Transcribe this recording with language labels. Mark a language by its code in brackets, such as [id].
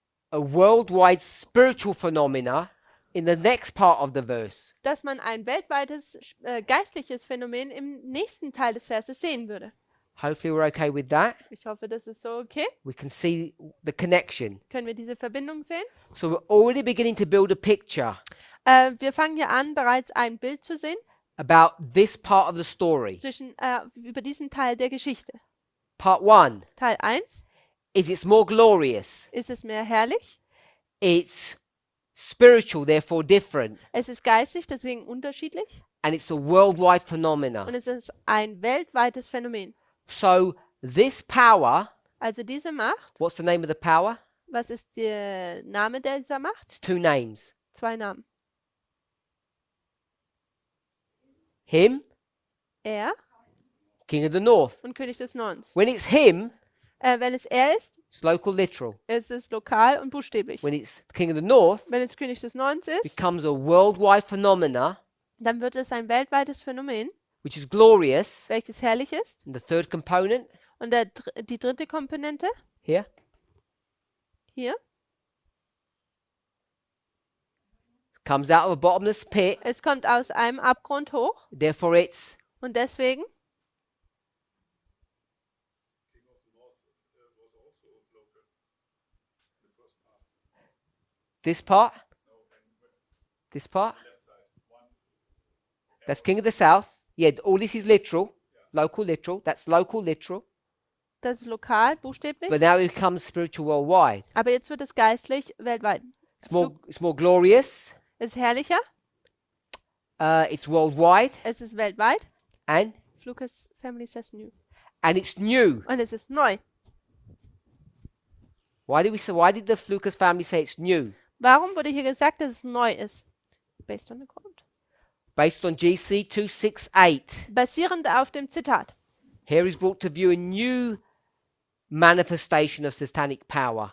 [en] a worldwide spiritual phenomena in the next part of the verse. [de] dass man ein weltweites geistliches Phänomen im nächsten Teil des Verses sehen würde. [en] Hopefully we're okay with that. [de] Ich hoffe, das ist so okay. [en] We can see the connection. [de] Können wir diese Verbindung sehen? [en] So we're already beginning to build a picture [de] Wir fangen hier an, bereits ein Bild zu sehen [en] about this part of the story. [de] über diesen Teil der Geschichte. [en] Part 1 [de] Teil 1, [en] is it's more glorious. [de] ist es mehr herrlich, [en] It's spiritual, therefore different. [de] es ist geistig, deswegen unterschiedlich [en] And it's a worldwide [de] und [en] phenomena. [de] es ist ein weltweites Phänomen. [en] So this power, [de] Also diese Macht, [en] what's the name of the power? [de] was ist der Name dieser Macht? [en] It's two names. [de] 2 Namen. [en] Him, [de] Er [en] King of the North. [de] und König des Nordens. [en] When it's him, [de] Wenn es er ist, [en] it's local literal. [de] ist es lokal und buchstäblich. [en] When it's King of the North, [de] Wenn es König des Nordens ist, [en] becomes a worldwide phenomena, [de] dann wird es ein weltweites Phänomen, [en] which is glorious. [de] welches herrlich ist. [en] And the third component [de] Und die dritte Komponente [en] here, [de] hier, [en] comes out of a bottomless pit. [de] es kommt aus einem Abgrund hoch [en] Therefore, it's [de] und deswegen [en] this part. This part. That's King of the South. Yeah, all this is literal, local literal. That's local literal. [de] das ist lokal, buchstäblich. [en] But now it becomes spiritual worldwide. [de] Aber jetzt wird es geistlich weltweit. [en] It's more glorious. [de] Es ist herrlicher, [en] It's worldwide, [de] es ist weltweit. [en] and Lucas Family says new. it's new. [de] Und es ist neu. [en] Why did the Lucas family say it's new? [de] Warum wurde hier gesagt, dass es neu ist? [en] Based on the quote. Based on GC 268. [de] Basierend auf dem Zitat. [en] Here is brought to view a new manifestation of satanic power.